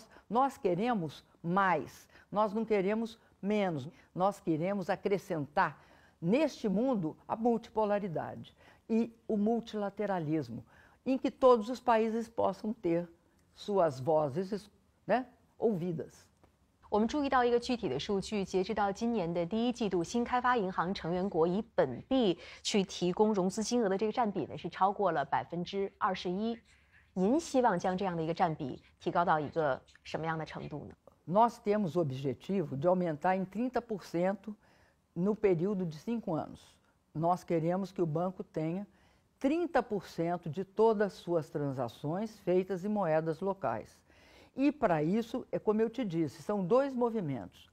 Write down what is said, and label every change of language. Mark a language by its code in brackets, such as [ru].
[pt] Nós queremos mais, nós não queremos menos, nós queremos acrescentar neste mundo a multipolaridade e o multilateralismo, em que todos os países possam ter suas vozes, né, ouvidas. [zh] 我们注意到一个具体的数据，截止到今年的第一季度，新开发银行成员国以本币去提供融资金额的这个占比呢，是超过了21%。您希望将这样的一个占比提高到一个什么样的程度呢？ [pt] Nós temos o objetivo de aumentar em 30% no período de 5 anos. Nós queremos que o banco tenha 30% de todas as suas transações feitas em moedas locais. E para isso, é como eu te disse, são dois movimentos.